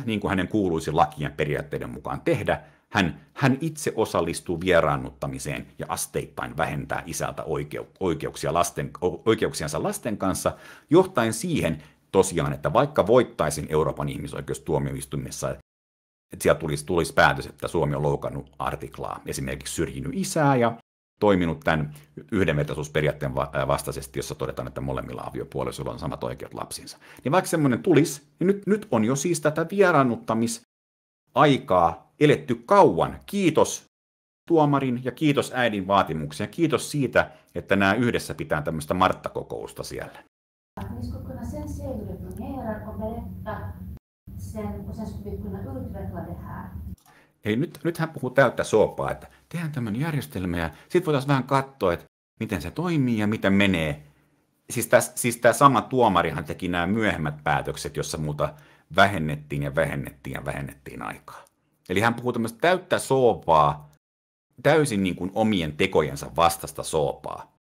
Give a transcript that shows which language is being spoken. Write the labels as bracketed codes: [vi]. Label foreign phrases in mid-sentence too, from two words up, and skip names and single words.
[fi] niin kuin hänen kuuluisi lakien periaatteiden mukaan tehdä, hän itse osallistuu vieraannuttamiseen ja asteittain vähentää isältä oikeuksiansa lasten kanssa, johtaen siihen tosiaan, että vaikka voittaisin Euroopan ihmisoikeustuomioistuimessa, että sieltä tulisi päätös, että Suomi on loukannut artiklaa, esimerkiksi syrjinyt isää ja toiminut tämän yhdenvertaisuusperiaatteen vastaisesti, jossa todetaan, että molemmilla aviopuolisoilla on samat oikeudet lapsiinsa. Niin vaikka semmoinen tulisi, niin nyt on jo siis tätä vieraannuttamisaikaa eletty kauan. Kiitos tuomarin ja kiitos äidin vaatimuksia. Kiitos siitä, että nämä yhdessä pitää tämmöistä Martta-kokousta siellä. [sv] Ni skulle kunna sen se hur det fungerar och berätta sen och sen skulle vi kunna utveckla det här. [fi] Eli nyt hän puhuu täyttä soopaa, että tehdään tämmöinen järjestelmä ja sitten voitaisiin vähän katsoa, että miten se toimii ja miten menee. Siis tämä sama tuomarihan teki nämä myöhemmät päätökset, jossa muuta vähennettiin aikaa. Eli hän puhuu tämmöistä täyttä soopaa, täysin niin kuin omien tekojensa vastasta soopaa.